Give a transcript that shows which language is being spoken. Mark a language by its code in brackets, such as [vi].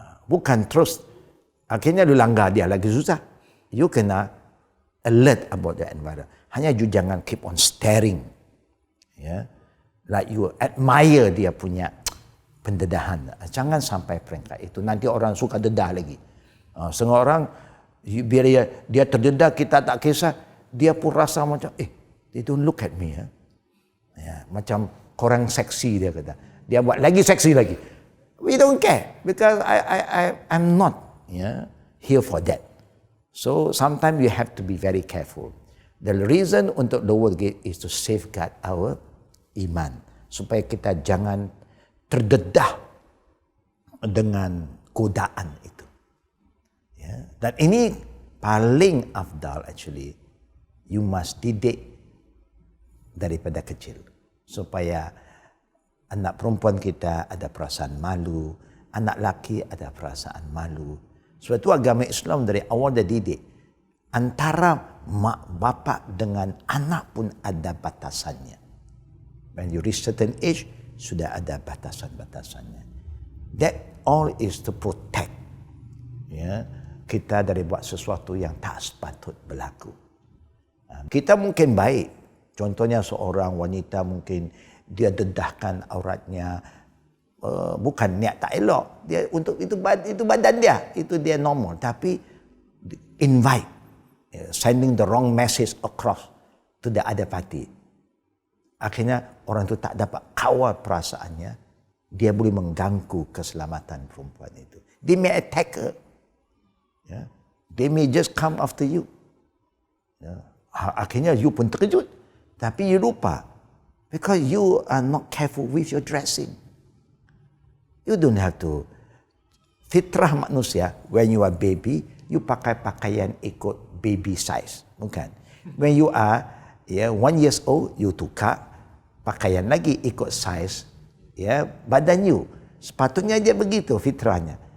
[ms] Bukan terus akhirnya you langgar dia lagi susah. [en] You kena alert about the environment. [ms] Hanya you jangan [en] keep on staring. Like you admire [ms] dia punya pendedahan. Jangan sampai peringkat itu. Nanti orang suka dedah lagi. Setengah orang, biar dia terdedah, kita tak kisah. Dia pun rasa macam, [en] they don't look at me. [ms] Macam korang seksi dia kata. Dia buat lagi seksi lagi. [en] We don't care. Because I'm not here for that. So sometimes you have to be very careful. The reason untuk lower gate is to safeguard our iman. [ms] Supaya kita jangan terdedah dengan godaan itu. Dan ini paling afdal actually. [en] You must [ms] didik daripada kecil. Supaya anak perempuan kita ada perasaan malu. Anak laki ada perasaan malu. Sebab itu agama Islam dari awal dia didik. Antara mak bapak dengan anak pun ada batasannya. [en] When you reach certain age, [ms] sudah ada batasan-batasannya. [en] That all is to protect [ms] kita dari buat sesuatu yang tak sepatut berlaku. Kita mungkin baik. Contohnya seorang wanita mungkin dia dedahkan auratnya, bukan niat tak elok. Dia untuk itu badan dia, itu dia normal. [en] Tapi invite, sending the wrong message across to the other party. [ms] Akhirnya orang itu tak dapat kawal perasaannya. Dia boleh mengganggu keselamatan perempuan itu. [en] They may attack her. They may just come after you. [ms] Akhirnya you pun terkejut. Tapi you lupa. [en] Because you are not careful with your dressing. You don't have to. [ms] Fitrah manusia, [en] when you are baby, [ms] you pakai pakaian ikut baby size. Bukan. [en] When you are 1 years old, [ms] you tukar pakaian lagi ikut size badan you. Sepatutnya dia begitu fitrahnya.